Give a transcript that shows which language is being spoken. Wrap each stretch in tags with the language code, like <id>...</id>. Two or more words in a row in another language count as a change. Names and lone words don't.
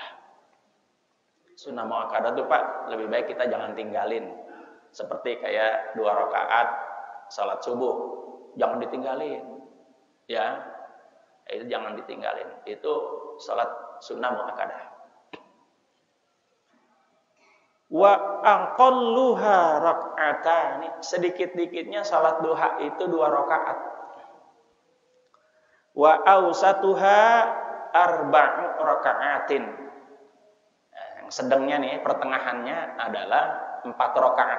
<id>Sunnah muakkadah itu Pak, lebih baik kita jangan tinggalin. Seperti kayak 2 rakaat salat subuh, jangan ditinggalin. Ya, itu jangan ditinggalin. Itu salat sunnah muakkadah.</id> <ar>وأقلها ركعتان,</ar> <id>sedikit-dikitnya salat duha itu 2 rakaat.</id> <ar>وأوسطها أربع ركعات.</ar> <id>Yang sedangnya nih, pertengahannya adalah 4 rakaat.</id>